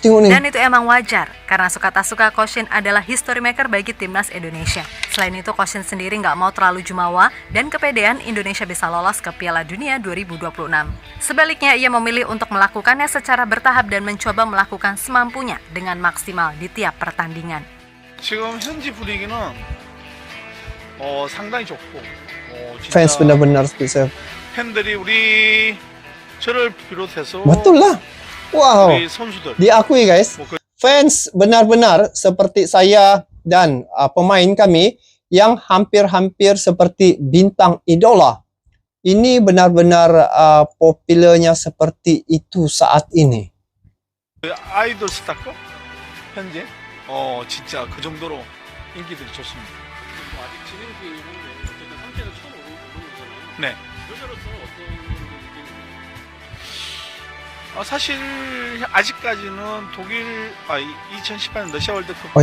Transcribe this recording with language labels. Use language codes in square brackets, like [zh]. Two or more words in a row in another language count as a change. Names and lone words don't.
[id] Dan itu emang wajar, karena suka tak suka Coach Shin adalah [en] history maker [id] bagi timnas Indonesia. Selain itu, Coach Shin sendiri nggak mau terlalu jumawa dan kepedean Indonesia bisa lolos ke Piala Dunia 2026. Sebaliknya, ia memilih untuk melakukannya secara bertahap dan mencoba melakukan semampunya dengan maksimal di tiap pertandingan. [ko] 지금 현지 분위기는 상당히 좋고 [id] Fans benar-benar bisa. [ko] 팬들이 저를 비롯해서 [id] Betul lah. Wow. [ko] 우리 선수들 [id] Diakui, guys. Fans benar-benar seperti saya dan pemain kami yang hampir-hampir seperti bintang idola. Ini benar-benar populernya seperti itu saat ini. [ko] 아이돌 스타급 현재 진짜 그 정도로 인기들이 좋습니다. 아직 진행 중이긴 한데 어쨌든 3차에서 처음 오른 거잖아요. 네. 여자로서는 어떤 느낌인가요? 사실 아직까지는 독일 2018년 러시아 월드컵 때